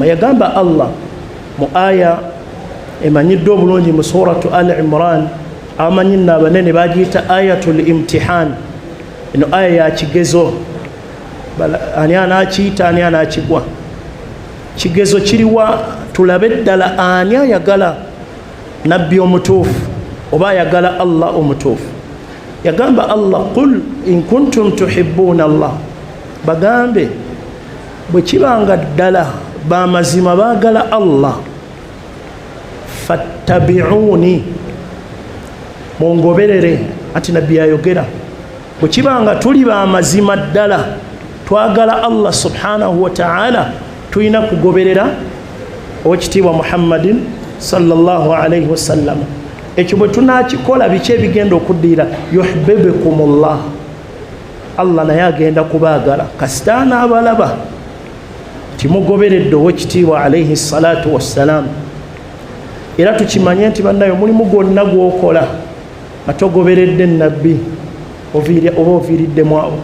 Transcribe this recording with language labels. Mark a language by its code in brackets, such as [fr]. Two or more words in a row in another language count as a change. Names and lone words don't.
[lg] Yagamba Allah mu aya emanyiddwa obulungi mu suratu Al Imran, abamanyi nno abanene bagiyita [ar] ayatul imtihan. [lg] Eno aya ya kigezo, ani anaakiyita ani anaakigwa. Kigezo kiriwa tulabe ddala ani ayagala nabbi omutuufu oba ayagala Allah omutuufu. Yagamba Allah, [ar] قل إن كنتم تحبون الله, [lg] bagambe bwe kibanga ddala bamazima baagala Allah, fattabi'uni, mungoberere. Ati nabbi ayogera, bwe kibanga tuli bamazima ddala twagala Allah [ar] سبحانه وتعالى, [lg] tulina kugoberera owekitiibwa Muhammadin [ar] صلى الله عليه وسلم. [lg] Ekyo bwe tunakikola biki ebigenda okuddiira? Yuhibbukumullah, Allah naye agenda kubaagala kasitaana abalaba timugoberedde owekitiibwa [ar] عليه الصلاة والسلام. [lg] Era tukimanye nti bannayo mulimu gwonna gwokola nga togoberedde nabbi oba oviiriddemu awo.